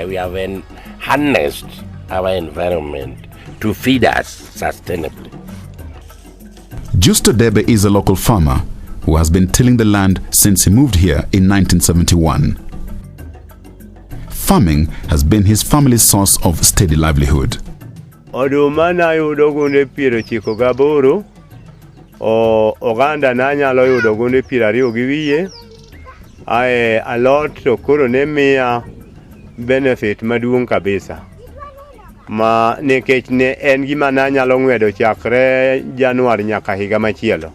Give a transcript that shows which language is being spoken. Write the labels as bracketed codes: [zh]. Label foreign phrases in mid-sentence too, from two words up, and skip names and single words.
[en] We have harnessed our environment to feed us sustainably. Justo Debe is a local farmer who has been tilling the land since he moved here in 1971. Farming has been his family's source of steady livelihood. [luo] Oduma na yudo gunde 98, oganda na nyalo yudo gunde 20 gi wiye. Alot to koro ne miya benefit maduong' kabisa. Ma nikech ne en gima na nyalo ng'wedo chakre Januari nyaka higa machielo.